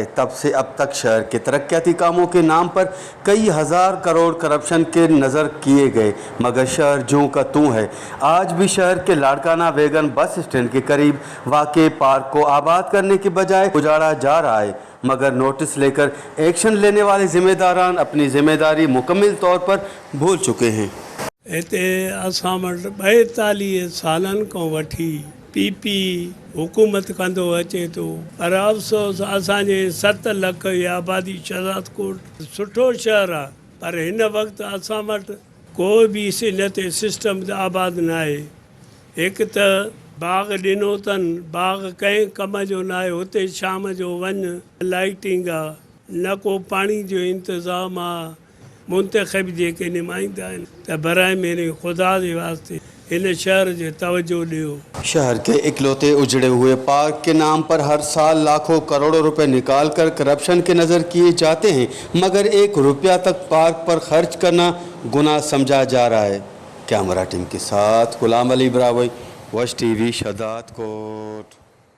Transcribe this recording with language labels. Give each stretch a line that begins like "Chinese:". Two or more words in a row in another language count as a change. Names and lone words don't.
Urdu: تب سے اب تک شہر کے ترقیاتی کاموں کے نام پر کئی ہزار کروڑ کرپشن کے نذر کیے گئے، مگر شہر جوں کا توں ہے. آج بھی شہر کے لاڑکانہ ویگن بس اسٹینڈ کے قریب واقع پارک کو آباد کرنے کے بجائے اجاڑا جا رہا ہے، مگر نوٹس لے کر ایکشن لینے والے ذمہ داران اپنی ذمہ داری مکمل طور پر بھول چکے ہیں.
Sindhi: हिते असां वटि 42 सालनि खां वठी पीपी हुकूमत कंदो अचे थो, पर अफ़सोस असांजे 7 लख जी आबादी शहदादकोट सुठो शहर आहे, पर हिन वक़्तु असां वटि कोई बि हिते सिस्टम आबाद न आहे। हिकु त बाग़ ॾिनो अथनि, बाग़ कंहिं कम जो न आहे, हुते शाम जो वञु लाइटिंग आहे, न को पाणी जो इंतज़ाम आहे। मुंतखब जेके नुमाइंदा आहिनि त
Urdu: برائے میرے خدا کے واسطے
Sindhi: इन शहर जे तवज्जो ॾियो।
Urdu: شہر کے اکلوتے اجڑے ہوئے پارک کے نام پر ہر سال لاکھوں کروڑوں روپے نکال کر کرپشن کے نذر کیے جاتے ہیں، مگر 1 روپیہ تک پارک پر خرچ کرنا گناہ سمجھا جا رہا ہے. کیمرہ ٹیم کے ساتھ غلام علی براوی، وش ٹی وی، شہدادکوٹ.